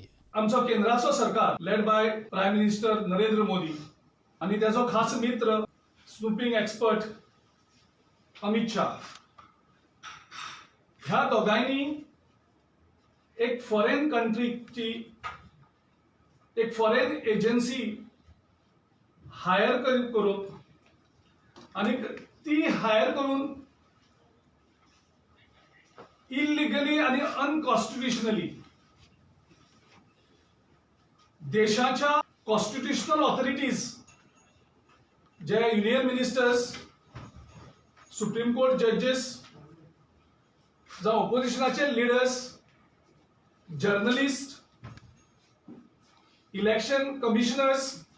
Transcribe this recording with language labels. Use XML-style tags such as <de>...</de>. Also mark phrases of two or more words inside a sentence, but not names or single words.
<mr>आमचं केंद्राचं सरकार</mr> <en>led by prime minister</en> <mr>नरेंद्र मोदी आणि त्याचा खास मित्र</mr> <en>snooping expert</en> <mr>अमित शाह ह्या दोघांनी एक</mr> <en>foreign country</en> <mr>एक</mr> <en>foreign agency</en> <mr>हायर करून आणि ती हायर करून इलिगली आणि अनकॉन्स्टिट्युशनली देशाच्या</mr> <en>constitutional authorities</en> <mr>जे</mr> <en>union ministers, supreme court judges,</en> <mr>जे ऑपोजिशनाचे लिडर्स, जर्नलिस्ट,</mr> <en>election commissioners</en>